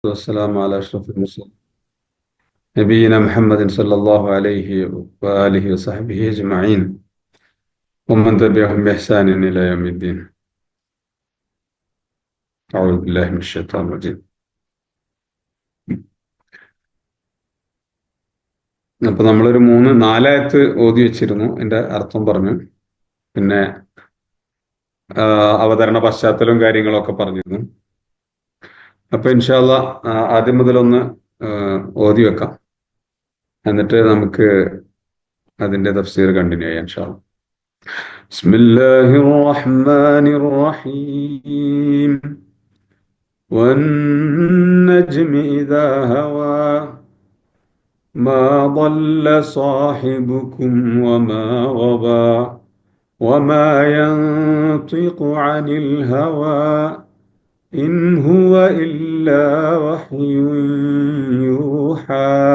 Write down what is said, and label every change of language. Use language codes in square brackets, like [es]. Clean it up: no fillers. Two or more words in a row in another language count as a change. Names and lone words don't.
[ar] والسلام على أشرف المرسلين نبينا محمد صلى الله عليه وآله وصحبه أجمعين ومن تبعهم بإحسان إلى يوم الدين. أعوذ بالله من الشيطان الرجيم. [ml] അപ്പോൾ നമ്മളൊരു നാലായത്ത് ഓതി വെച്ചിരുന്നു. എൻ്റെ അർത്ഥം പറഞ്ഞു. പിന്നെ അവതരണ പശ്ചാത്തലവും കാര്യങ്ങളൊക്കെ പറഞ്ഞിരുന്നു. അപ്പൊ [ar] إن شاء الله [ml] ആദ്യം മുതലൊന്ന് ഓതി വെക്കാം. എന്നിട്ട് നമുക്ക് അതിന്റെ തഫ്സീർ കണ്ടിന്യൂ ചെയ്യാം [ar] إن شاء الله. بسم الله الرحمن الرحيم. والنجم إذا هوى ما ضل صاحبكم وما غوى وما ينطق عن الهوى إن هو إلا وحي يوحى